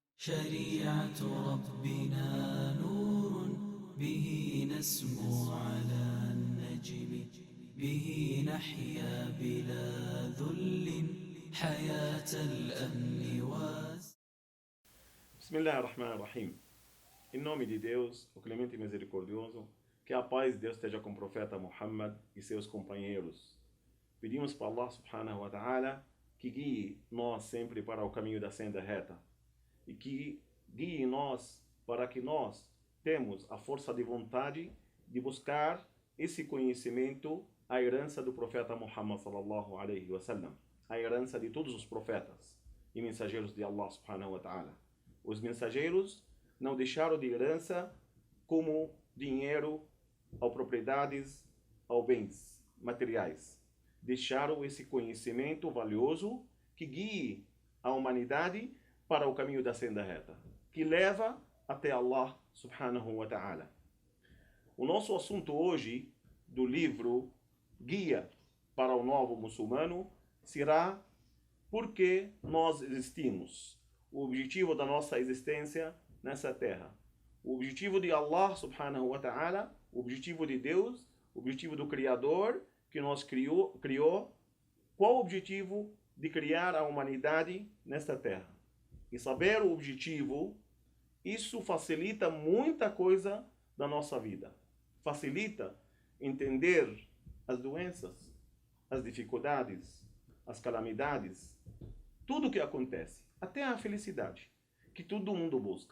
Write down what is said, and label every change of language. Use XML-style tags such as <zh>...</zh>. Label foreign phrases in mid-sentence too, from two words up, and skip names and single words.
<ar>شريعة ربنا نور به نسمو على النجم به نحيا بلا ذل حياة الأمن Bismillahirrahmanirrahim.</ar> <pt>Em nome de Deus, o Clemente e Misericordioso, que a paz de Deus esteja com o profeta Muhammad e seus companheiros. Pedimos para Allah</pt> <ar>سبحانه وتعالى</ar> <pt>que guie nós sempre para o caminho da senda reta e que guie nós para que nós temos a força de vontade de buscar esse conhecimento, a herança do profeta Muhammad</pt> <ar>صلى الله عليه وسلم,</ar> <pt>a herança de todos os profetas e mensageiros de Allah</pt> <ar>سبحانه وتعالى.</ar> <pt>Os mensageiros não deixaram de herança como dinheiro, ou propriedades, ou bens materiais. Deixaram esse conhecimento valioso que guie a humanidade para o caminho da senda reta, que leva até Allah</pt> <ar>سبحانه وتعالى.</ar> <pt>O nosso assunto hoje do livro Guia para o Novo Muçulmano será por que nós existimos, o objetivo da nossa existência nessa terra, o objetivo de Allah</pt> <ar>سبحانه وتعالى,</ar> <pt>o objetivo de Deus, o objetivo do Criador que nos criou, qual o objetivo de criar a humanidade nesta terra. E saber o objetivo, isso facilita muita coisa da nossa vida. Facilita entender as doenças, as dificuldades, as calamidades, tudo o que acontece, até a felicidade, que todo mundo busca.</pt>